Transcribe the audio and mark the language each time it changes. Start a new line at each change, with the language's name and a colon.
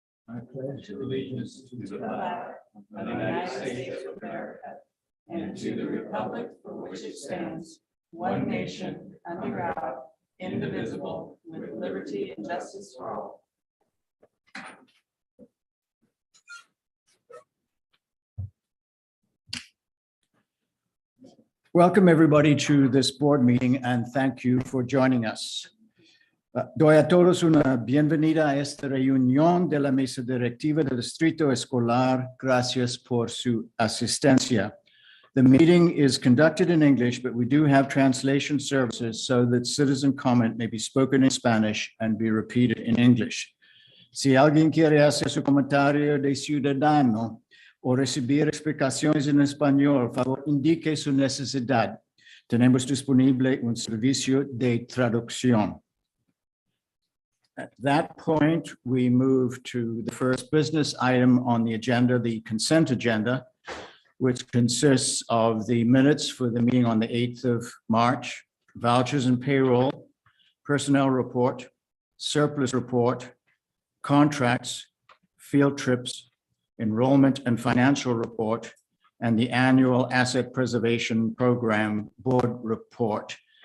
English: I pledge allegiance to the flag of the United States of America and to the republic for which it stands, one nation, under God, indivisible, with liberty and justice for all. Welcome, everybody, to this board meeting, and thank you for joining us.
Spanish: Doy a todos una bienvenida a esta reunión de la mesa directiva del Distrito Escolar. Gracias por su asistencia.
English: The meeting is conducted in English, but we do have translation services so that citizen comment may be spoken in Spanish and be repeated in English.
Spanish: Si alguien quiere hacer su comentario de ciudadano o recibir explicaciones en español, favor indique su necesidad. Tenemos disponible un servicio de traducción.
English: At that point, we move to the first business item on the agenda, the consent agenda, which consists of the minutes for the meeting on the 8th of March, vouchers and payroll, personnel report, surplus report, contracts, field trips, enrollment and financial report, and the annual asset preservation program board report.